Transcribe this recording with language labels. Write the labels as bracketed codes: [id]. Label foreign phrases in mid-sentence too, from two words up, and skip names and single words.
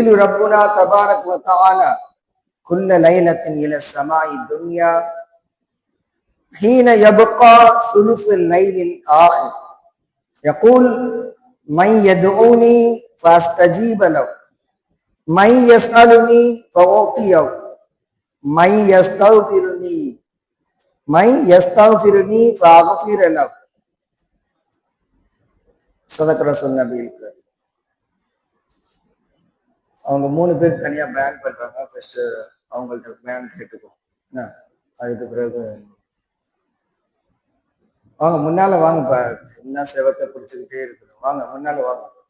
[ar] ربنا تبارك وتعالى كل ليلة إلى السماء الدنيا حين يبقى ثلث الليل الآخر يقول: من يدعوني فاستجيب له، من يسألني فأعطيه، من يستغفرني فأغفر له. صدق رسول النبي الكريم. [ta] அவங்க 3 பேர் தனியா பேன் பண்றாங்க. ஃபர்ஸ்ட் அவங்கள்ட்ட பேன் கேட்டுக்கோ. என்ன அதுக்கு பிறகு வாங்க முன்னால வாங்க. என்ன செவத்தை பிடிச்சுக்கிட்டே இருக்கணும். வாங்க முன்னால வாங்க.